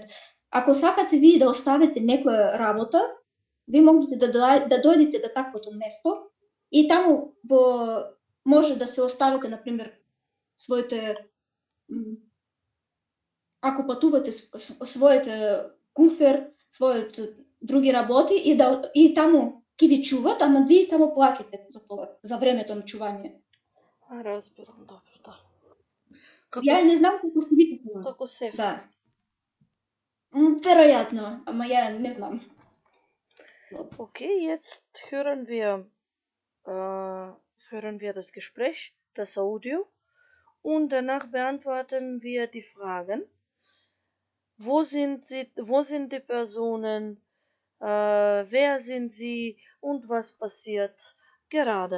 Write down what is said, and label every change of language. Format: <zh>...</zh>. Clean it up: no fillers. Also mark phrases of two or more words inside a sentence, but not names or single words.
<mk>Ако сакате вие да оставите некоја работа, ви можете да дојдете до таквото место и таму може да се оставите, например, своите ако патувате своите куфер, своите други работи и таму ќе ви чуват, ама вие само плаќате за тоа, за времето на чување. Разбирам, добро, да. Ја не знам како се вика тоа. Како сеф. Да. Веројатно, ама ја не знам.</mk> <de>Okay, jetzt hören wir das Gespräch, das Audio, und danach beantworten wir die Fragen. Wo sind die Personen? Wer sind sie und was passiert gerade?</de>